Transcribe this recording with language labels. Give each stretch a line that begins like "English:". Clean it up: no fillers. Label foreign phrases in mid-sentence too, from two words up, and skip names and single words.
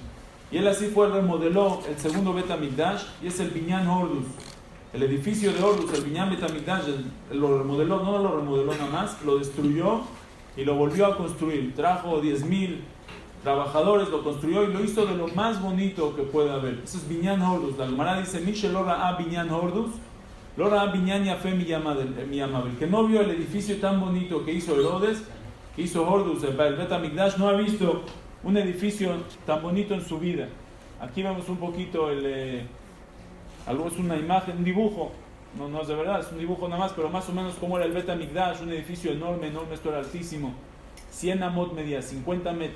Spanish: Y él así remodeló el segundo
Hebrew: בית המקדש,
Spanish: y es el
Hebrew: בנין הורדוס.
Spanish: El edificio de Hordus, el
Hebrew: בנין בית המקדש,
Spanish: lo remodeló, no lo remodeló nada más, lo destruyó y lo volvió a construir. Trajo 10,000 trabajadores, lo construyó y lo hizo de lo más bonito que puede haber. Eso es
Hebrew: בנין הורדוס.
Spanish: La Gemara dice:
Hebrew: מי שלא ראה בנין הורדוס לא ראה בנין יפה מימיו.
Spanish: Que no vio el edificio tan bonito que hizo Herodes, que hizo Hordus, el
Hebrew: בית המקדש,
Spanish: no ha visto un edificio tan bonito en su vida. Aquí vemos un poquito algo, es una imagen, un dibujo, no es de verdad, es un dibujo nada más, pero más o menos como era el
Hebrew: בית המקדש,
Spanish: un edificio enorme, esto era altísimo, 100 amot medía, 50 metros.